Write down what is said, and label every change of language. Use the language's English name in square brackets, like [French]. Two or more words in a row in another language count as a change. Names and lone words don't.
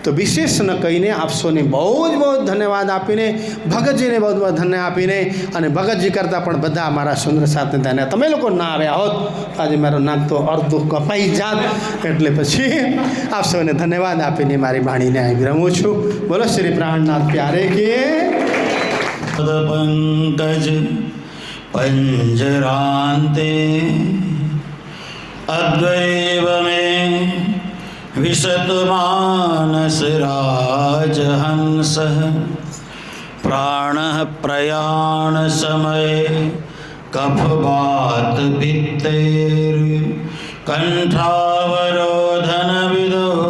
[Gujarati] તો વિશેષ ન કહીને આપ સૌને બહુ જ ધન્યવાદ આપીને, ભગતજીને બહુ બહુ ધન્યવાદ આપીને, અને ભગતજી કરતાં પણ બધા મારા સુંદર સાથે ધન્ય, તમે લોકો ના આવ્યા હોત તો આજે મારો નાક તો અડધું કપાઈ જાત. એટલે પછી આપ સૌને ધન્યવાદ આપીને મારી વાણીને અહીં વિરમું છું. બોલો શ્રી પ્રાણનાથ પ્યારે કે [Sanskrit] પંકજ पंजरान्ते अद्वैव मे विशतु मानस राजहंसः प्राणः प्रयाण समये कफवात भित्तेर् कंठावरोधन विदो